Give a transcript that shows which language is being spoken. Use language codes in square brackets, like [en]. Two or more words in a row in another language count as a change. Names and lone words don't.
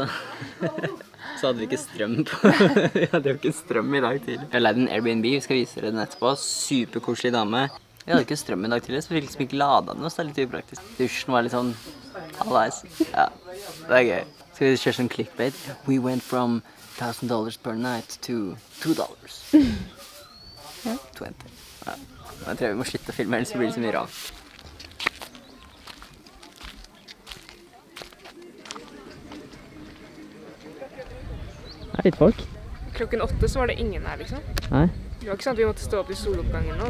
[no] Så hadde vi ikke strøm på. Vi hadde jo ikke strøm i dag tidlig. Jeg leide en Airbnb, vi skal vise dere den etterpå. Superkoselig dame. Vi hadde ikke strøm i dag tidlig, så vi fikk liksom ikke lada den, så det er litt upraktisk. Dusjen var litt sånn halvveis. Ja, det er gøy. Skal vi kjøre sånn clickbait? [en] We went from $1,000 per night to $2. 20. [no] Ja. Jeg tror vi må slutte å filme, ellers blir det så mye rart. Det er litt folk. Klokken 8 så var det ingen her, liksom. Nei. Det var ikke sånn at vi måtte stå opp i soloppgangen nå.